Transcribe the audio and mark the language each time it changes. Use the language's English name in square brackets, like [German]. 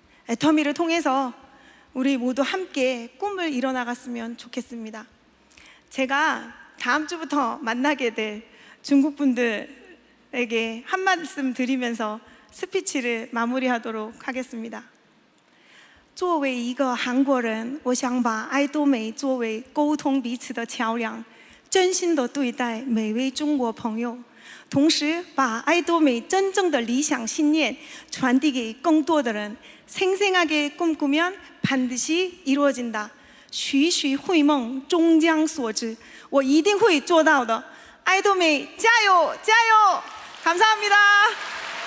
[Korean] 애터미를 통해서 우리 모두 함께 꿈을 이뤄나갔으면 좋겠습니다. 제가 다음 주부터 만나게 될 중국 분들에게 한 말씀 드리면서 스피치를 마무리하도록 하겠습니다. [Chinese] 作为一个韩国人，我想把爱多美作为沟通彼此的桥梁，真心的对待每位中国朋友，同时把爱多美真正的理想信念传递给更多的人。 [Korean] 생생하게 꿈꾸면 반드시 이루어진다. [Chinese] 徐徐会梦终将所至，我一定会做到的。爱多美，加油，加油！ [Korean] 감사합니다。